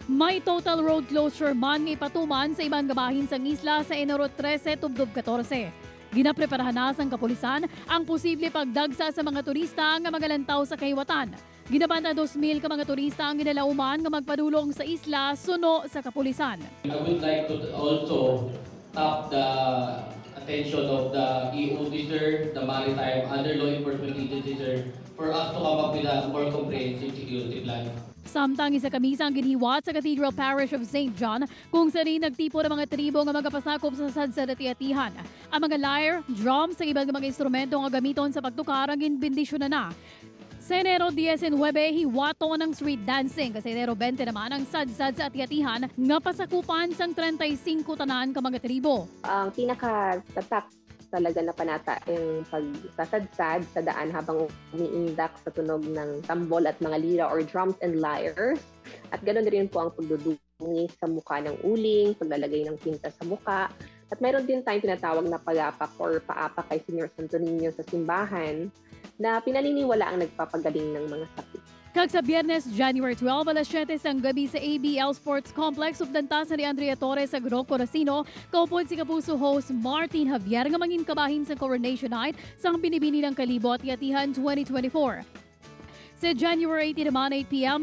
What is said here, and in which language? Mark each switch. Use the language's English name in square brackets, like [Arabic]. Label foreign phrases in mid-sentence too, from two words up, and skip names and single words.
[Hiligaynon] May [English] total road closure [Hiligaynon] man nga ipatuman sa ibang gabahin sang isla sa Enero 13 tubtob 14. Ginapreparahan na sang kapulisan ang posible pagdagsa sa mga turista nga magalantaw sa kahiwatan. Ginabanta 2,000 ka mga turista ang ginalauman nga magpadulong sa isla suno sa kapulisan. [English] I would like to also tap the attention of the EOD sir, the maritime, other law enforcement agencies sir, for us to come up with a more comprehensive security plan. [Hiligaynon] Samtang isa kamisa ang ginhiwat sa Cathedral Parish of St. John [Filipino] kung saan rin [Hiligaynon] nagtipo ng mga tribo nga magapasakop sa sadsad Ati-Atihan. Ang mga lyre, drums, sa ibang mga instrumento nga gamiton sa pagtukar ang ginbendisyon na. Sa Enero 19, hiwaton ng [English] street dancing. [Hiligaynon] Kasi Enero 20 naman ang sadsad sa Ati-Atihan nga pasakupan sang 35 tanan ka mga tribo. [Filipino] Ang pinaka-tatak talaga na panata yung pagsasadsad sa daan habang umiindak sa tunog ng tambol at mga lira or [English] drums and lyres. [Filipino] At ganoon rin po ang pagdudungi sa mukha ng uling, paglalagay ng tinta sa mukha. At mayroon din tayong tinatawag na pag-apak or paapak kay Senior Santo Niño sa simbahan na pinaniniwala ang nagpapagaling ng mga sakit. [Hiligaynon] Kag sa Biyernes, January 12, alas 7 sang gabi sa ABL Sports Complex, ubdantas ni Andrea Torres sa Groco Racino, kaupod si Kapuso host Martin Javier nga mangin kabahin sa Coronation Night sang binibini ng Kalibo Ati-Atihan 2024. Sa January 18 naman 8 p.m.